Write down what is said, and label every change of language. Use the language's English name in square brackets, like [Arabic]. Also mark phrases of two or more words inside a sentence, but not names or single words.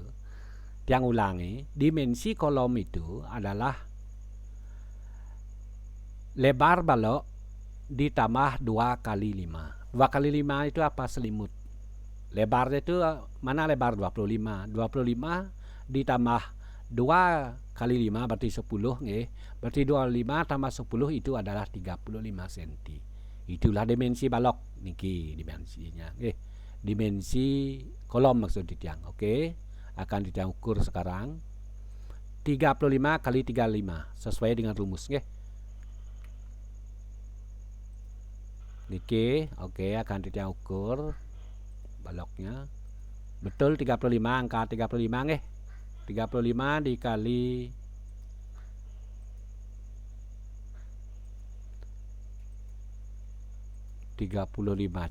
[Indonesian] Yang ulangi, dimensi kolom itu adalah lebar balok ditambah 2 kali 5. 2 kali 5 itu apa? Selimut. Lebarnya itu mana lebar 25. 25 ditambah 2 kali 5 berarti 10 nggih. Berarti 25 tambah 10 itu adalah 35 cm. Itulah dimensi balok niki dimensinya nggih. Dimensi kolom maksud Titiang. Oke. Akan Titiang ukur sekarang 35 kali 35 sesuai dengan rumus nggih. Niki oke akan Titiang ukur baloknya. Betul 35, angka 35 nggih. 35 dikali 35.